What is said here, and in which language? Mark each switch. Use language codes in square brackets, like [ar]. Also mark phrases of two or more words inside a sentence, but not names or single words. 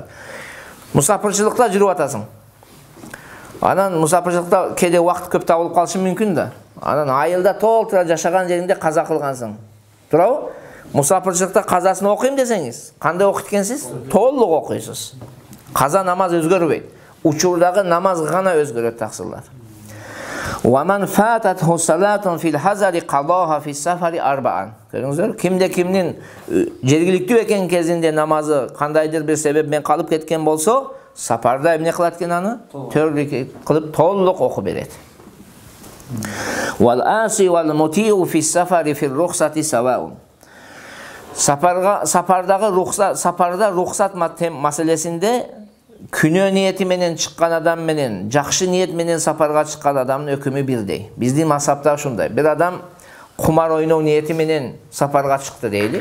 [ky] Мусафирчылыкта жүрүп атасың. Анан мусафирчылыкта кээде убакыт көп табылып калышы мүмкүн да. Анан айылда толтура жашаган жериңде каза кылгансың. Туурабы? Мусафирчылыкта казасын окуйм десеңиз, кандай окуйт экенсиз? Толук окуйсуз. Каза намаз өзгөрбөйт. Учурдагы намаз гана өзгөрөт таксырлар. [ar] وَمَنْ فَاتَتْهُ صَلَاتٌ فِي الْحَزَرِ قَضَاهَا فِي السَّفَرِ أَرْبَعًا. [ky] Көрүңүздөр, кимде кимдин жергиликтүү экен кезинде намазы кандайдыр бир себепмен калып кеткен болсо, сапарда эмне кылат экен аны? 4 рекет кылып толук окуп берет. [ar] وَالْآسِي وَالْمُطِيعُ فِي السَّفَرِ فِي الرُّخْصَةِ سَوَاءٌ. [ky] Сапарда рухсат маселесинде күнөө ниети менен чыккан адам менен, жакшы ниет менен сапарга чыккан адамдын өкүмү бирдей. Биздин мазхабта ушундай. Бир адам кумар ойноо ниети менен сапарга чыкты дейли.